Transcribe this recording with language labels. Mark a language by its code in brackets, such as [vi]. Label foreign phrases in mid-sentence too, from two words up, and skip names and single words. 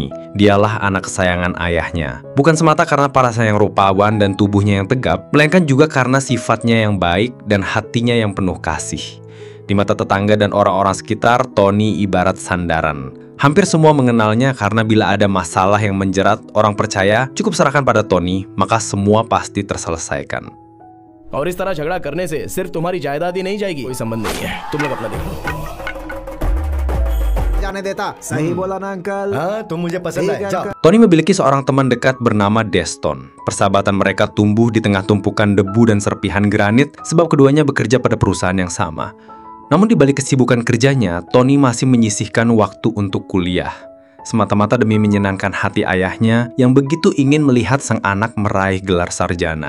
[id] Dialah anak kesayangan ayahnya. Bukan semata karena parasnya yang rupawan dan tubuhnya yang tegap, melainkan juga karena sifatnya yang baik dan hatinya yang penuh kasih. Di mata tetangga dan orang-orang sekitar, Tony ibarat sandaran. Hampir semua mengenalnya karena bila ada masalah yang menjerat, orang percaya cukup serahkan pada Tony, maka semua pasti terselesaikan. [hi] और इस तरह झगड़ा करने से सिर्फ तुम्हारी जायदाद ही नहीं जाएगी, कोई संबंध नहीं है. तुम लोग अपना देखो. सही बोला ना अंकल. हाँ, तुम मुझे पसंद आए. जाओ. [id] Tony memiliki seorang teman dekat bernama Deston. Persahabatan mereka tumbuh di tengah tumpukan debu dan serpihan granit sebab keduanya bekerja pada perusahaan yang sama. Namun di balik kesibukan kerjanya, Tony masih menyisihkan waktu untuk kuliah. Semata-mata demi menyenangkan hati ayahnya yang begitu ingin melihat sang anak meraih gelar sarjana.